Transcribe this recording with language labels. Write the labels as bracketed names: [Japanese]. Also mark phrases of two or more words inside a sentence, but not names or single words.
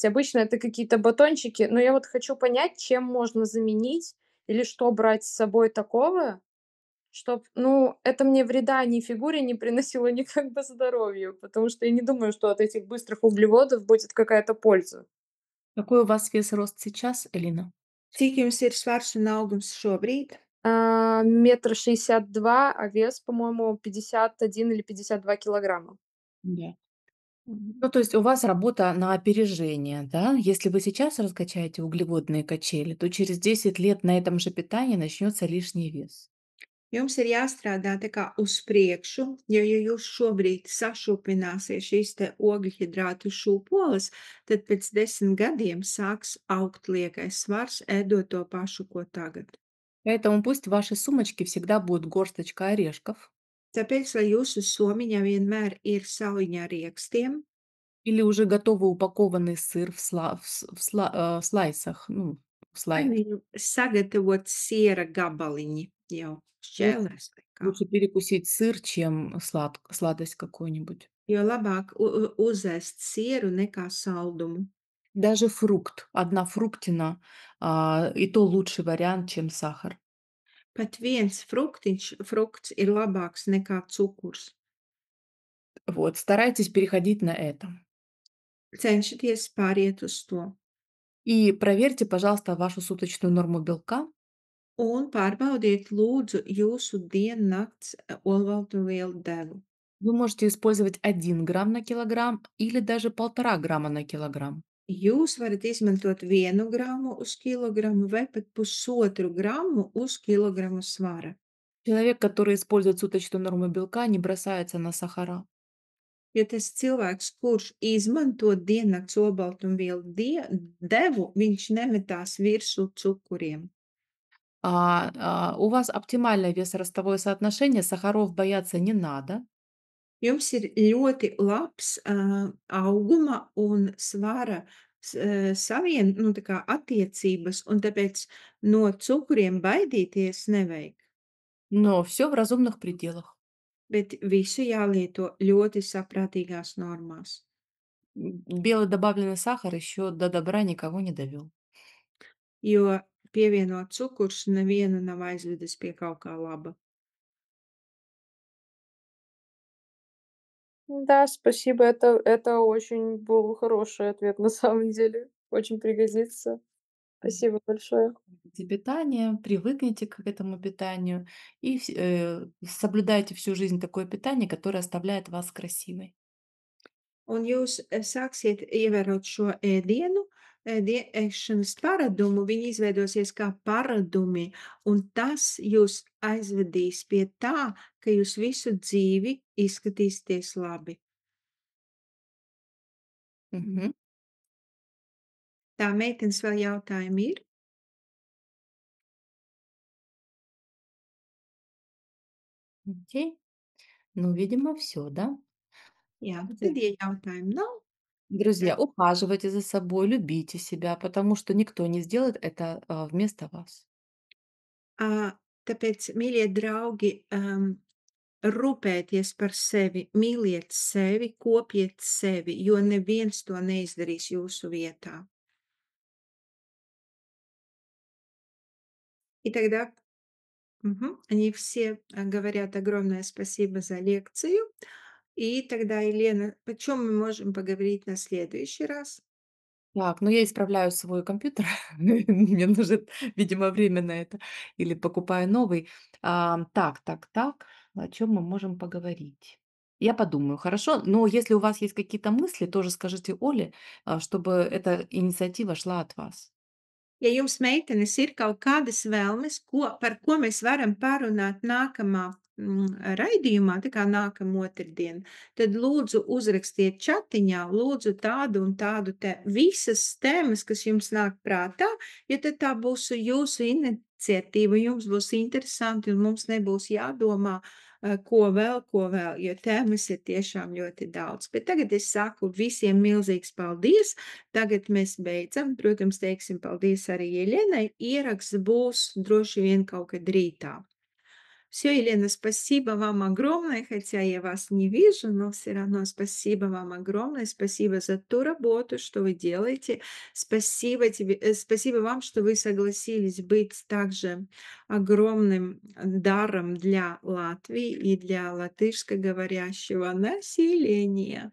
[Russian] Обычно это какие-то батончики, но я вот хочу понять, чем можно заменить или что брать с собой такого, чтоб, ну, это мне вреда ни фигуре не приносило, ни как бы здоровью, потому что я не думаю, что от этих быстрых углеводов будет какая-то польза. Какой у вас вес и рост сейчас, Элина? [Latvian] Cik jums ir svars un augums šobrīd? [Russian] 1,62 м, а вес, по-моему, 51 или 52 килограмма. Да. Мгм. Ну, то есть у вас работа на опережение, да? Если вы сейчас раскачаете углеводные качели, то через 10 лет на этом же питании начнется лишний вес. [Latvian] Jums ir jāstrādā tā kā uz priekšu, jo, ja jūs šobrīd sašūpināsiet šīs te ogļhidrātu šūpoles, tad pēc 10 gadiem sāks augt liekais svars, ēdot to pašu, ko tagad. [Russian] Поэтому пусть в вашей сумочке всегда будет горсточка орешков [Latvian] Tāpēc, lai jūsu somiņā vienmēr ir saliņa ar riekstiem, [Russian] или уже готовый упакованный сыр в слайсах, ну, в [Latvian] vai [Russian] слайд. [Latvian] nu sagatavot siera gabaliņi jau [Russian] Лучше [Latvian] šķēlēs vai kā, [Russian] лучше перекусить сыр, чем сладость какую-нибудь. [Latvian] jo labāk uzēst sieru nekā saldumu. [Russian] Даже фрукт, одна фруктина, и то лучший вариант, чем сахар. [Latvian] Pat viens frukts ir labāks nekā cukurs. [Russian] Вот, старайтесь переходить на это. [Latvian] Cenšaties pāriet uz to. [Russian] И проверьте, пожалуйста, вашу суточную норму белка. [Latvian] Un pārbaudiet lūdzu jūsu diennakts olbaltumvielu devu. [Russian] Вы можете использовать 1 грамм на килограмм или даже 1,5 грамма на килограмм. [Latvian] Jūs varat izmantot 1 gramu uz kilogramu vai pat pusotru gramu uz kilogramu svara. [Russian] Человек, который использует суточную норму белка, не бросается на сахара. [Latvian] Jo tas cilvēks, kurš izmanto diennakts olbaltumvielu devu, viņš nemetās virsū cukuriem. [Russian] У вас оптимальное вес-ростовое соотношение, сахаров бояться не надо. [Latvian] Jums ir ļoti labs auguma un svara nu, tā kā attiecības, un tāpēc no cukuriem baidīties nevajag, [Russian] Но все в разумных пределах. [Latvian] bet visu jālieto ļoti saprātīgās normās. [Russian] Белый добавленный сахар еще до добра никого не довел. [Latvian] Jo pievienot cukurs nevienu nav aizvedis pie kaut kā laba. [Russian] Да, спасибо. Это очень был хороший ответ на самом деле. Очень пригодится. Спасибо большое. Любите питание, привыкните к этому питанию и соблюдайте всю жизнь такое питание, которое оставляет вас красивой. [Latvian] Un jūs, sāksiet ievērot šo ēdienu, ēšanas paradumu, viņi izveidosies kā paradumi, un tas jūs aizvedīs pie tā, ka jūs visu dzīvi izskatīsieties labi. Мгм. Tā meitenes vēl jautājumi ir? [Russian] Окей. Ну, видимо, все, да? [Latvian] Jā, Д- tad, ja jautājumu nav, [Russian] Друзья, ухаживайте за собой, любите себя, потому что никто не сделает это вместо вас. [Latvian] ā, tāpēc, mīļie draugi, rūpēties par sevi, mīliet sevi, kopiet sevi, jo neviens to neizdarīs jūsu vietā. [Russian] И тогда они все, говорят огромное спасибо за лекцию. И тогда, Елена, о чем мы можем поговорить на следующий раз? Так, ну я исправляю свой компьютер. Мне нужно, видимо, время на это. Или покупаю новый. Так. О чем мы можем поговорить? Я подумаю, хорошо. Но если у вас есть какие-то мысли, тоже skажите Оле, чтобы эта инициатива шла от вас. [Latvian] Ja jums, meitenes, ir kaut kādas vēlmes, par ko mēs varam parunāt nākamā raidījumā, tā kā nākamā otrdien, tad lūdzu uzrakstiet čatiņā, lūdzu tādu un tādu te visas tēmas, kas jums nāk prātā, jo tad tā būs jūsu iniciatīva, jums būs interesanti un mums nebūs jādomā, ko vēl, jo tēmas ir tiešām ļoti daudz. Bet tagad es saku visiem milzīgs paldies! Tagad mēs beidzam. Protams, teiksim paldies arī Еленai. Ieraksts būs droši vien kaut kad rītā. [Russian] Все, Елена, спасибо вам огромное, хотя я вас не вижу, но все равно спасибо вам огромное. Спасибо за ту работу, что вы делаете. Спасибо вам, что вы согласились быть также огромным даром для Латвии и для латышскоговорящего населения.